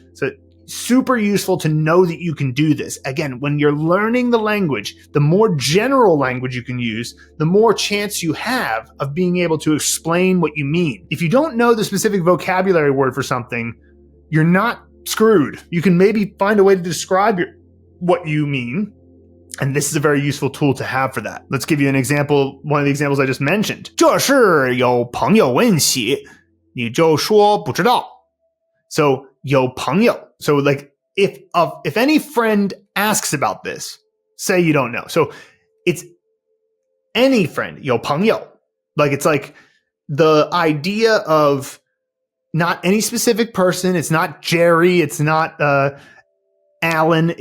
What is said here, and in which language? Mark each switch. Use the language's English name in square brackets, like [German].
[English] So super useful to know that you can do this. Again, when you're learning the language, the more general language you can use, the more chance you have of being able to explain what you mean. If you don't know the specific vocabulary word for something, you're not screwed. You can maybe find a way to describe what you mean. And this is a very useful tool to have for that. Let's give you an example. One of the examples I just mentioned. [Chinese] 这是有朋友问起，你就说不知道. [English] So [Chinese] 有朋友. [English] So like if any friend asks about this, say you don't know. So it's any friend, [Chinese] 有朋友. [English] Like it's like the idea of not any specific person. It's not Jerry. It's not Alan.